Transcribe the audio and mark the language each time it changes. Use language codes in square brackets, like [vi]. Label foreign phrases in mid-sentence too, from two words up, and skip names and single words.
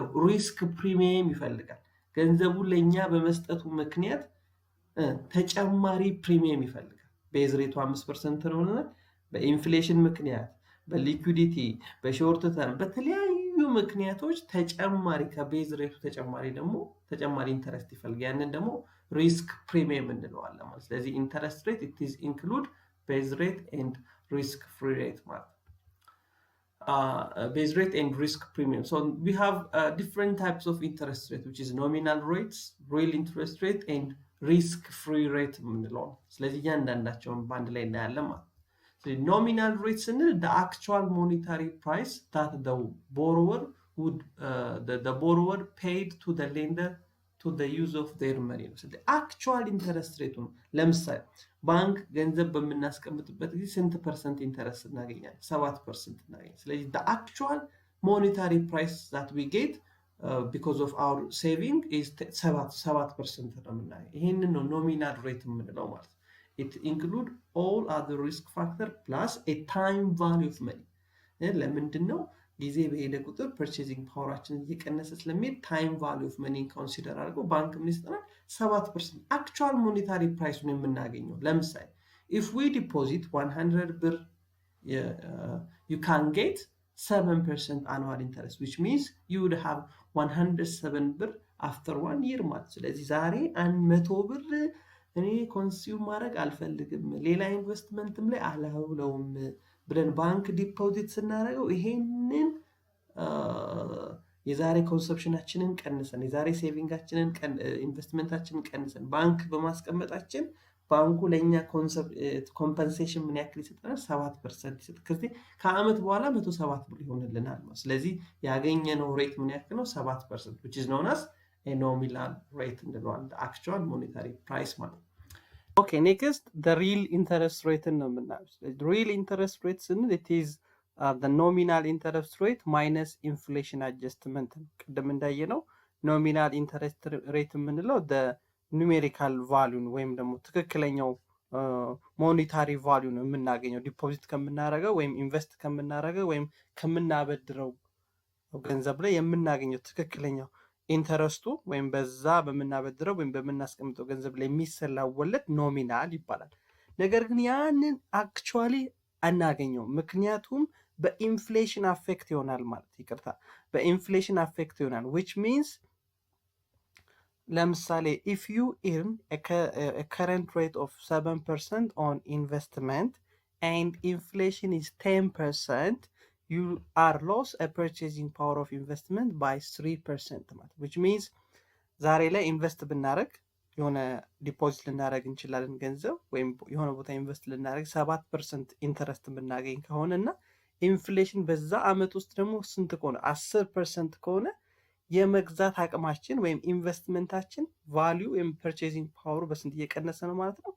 [en] risk premium [am] ይፈልጋል። ገንዘቡ ለኛ በመስጠቱ ምክንያት ተጨማሪ ፕሪሚየም ይፈልጋል። [en] base rate [am] 5% ነውና በኢንፍሌሽን ምክንያት በሊኩዊዲቲ [en] short term [am] በተለያዩ ምክንያቶች ተጨማሪ [en] base rate [am] ተጨማሪ ኢንተረስት ይፈልጋል። ያንን ደግሞ [en] risk premium [am] እንለዋለን ማለት። ስለዚህ [en] interest rate it is include base rate and risk free rate [am] ማለት [en] base rate and risk premium. So we have different types of interest rate which is nominal rates, real interest rate and risk free rate [am] የምንለው። ስለዚህ እያንዳንዳቸውን በአንድ ላይ እናያለን ማለት። ስለዚህ [en] nominal rates ስንል the actual monetary price that the borrower paid to the lender to the use of their money. So the actual interest rate [am] ነው። ለምሳሌ ባንክ ገንዘብ በምናስቀምጥበት ጊዜ ስንት [en] percent interest [am] እናገኛለን? 7% እናገኛለን። ስለዚህ [en] the actual monetary price that we get because of our saving is 7% [am] ነው የምናገኘው። ይሄንን ነው [en] nominal rate [am] የምንለው ማለት ነው። [en] it include all other risk factor plus a time value of money [am] ለምንድነው ጊዜ በሄደ ቁጥር [en] purchasing power [am] እየቀነሰ ስለሚሄድ [en] time value of money consider [am] አድርጎ ባንክ ምን ይሰጠናል? 7% [en] actual monetary price [am] የምናገኘው። ለምሳሌ [en] if we deposit [am] 100 ብር [en] you can get 7% annual interest, which means you would have [am] 107 ብር after 1 year ማለት። ስለዚህ ዛሬ 100 ብር እኔ ኮንሱም ማድረግ አልፈልግም ሌላ ኢንቨስትመንትም ላይ አላውለውም ብለን ባንክ ዲፖዚት ስናደርገው ይሄንን የዛሬ ኮንሰፕሽናችንን ቀንሰን የዛሬ ሴቪንጋችንን ኢንቨስትመንታችንን ቀንሰን ባንክ በማስቀመጣችን ባንኩ ለኛ ኮምፐንሴሽን ምን ያክል ይሰጠናል? 7% ይሰጥ። ከዚህ ከአመት በኋላ 107 ብር ይሆንልናል ማለት። ስለዚህ ያገኘነው ሬት ምን ያክል ነው? [en] 7%, which is known as a nominal rate እንለዋለን፣ the actual monetary price ማለት። okay next the real interest rate [am] ነው የምናየው። [en] real interest rate ስንል it is the nominal interest rate minus inflation adjustment [am] ነው። ቅድም እንዳየነው [en] nominal interest rate [am] የምንለው the [en] numerical value [am] ወይም ደግሞ ትክክለኛው [en] monetary value [am] የምናገኘው ዲፖዚት ከምናደርገው ወይም ኢንቨስት ከምናደርገው ወይም ከምናበድረው ገንዘብ ላይ የምናገኘው ትክክለኛው ኢንተረስቱ ወይም በዛ በምናበድረው ወይም በምናስቀምጠው ገንዘብ ላይ የሚሰላው ወለድ ኖሚናል ይባላል። ነገር ግን ያንን አክቹዋሊ አናገኘው፣ ምክንያቱም [en] inflation affect [am] ይሆናል ማለት ይቅርታ፣ [en] inflation affect [am] ይሆናል [en] which means ለምሳሌ if you earn a current rate of 7% on investment and inflation is 10%, you are lost a purchasing power of investment by 3% [am] ማለት [en] which means [am] ዛሬ ላይ ኢንቨስት ብናደርግ የሆነ ዲፖዚት ልናደርግ እንችላለን ገንዘብ ወይም የሆነ ቦታ ኢንቨስት ልናደርግ 7% ኢንተረስት ብናገኝ ከሆነ እና ኢንፍሌሽን በዛ አመት ውስጥ ደግሞ ስንት ከሆነ 10% ከሆነ የመግዛት አቅማችን ወይም [en] investment value [am] ወይም [en] purchasing power [am] በስንት እየቀነሰ ነው ማለት ነው?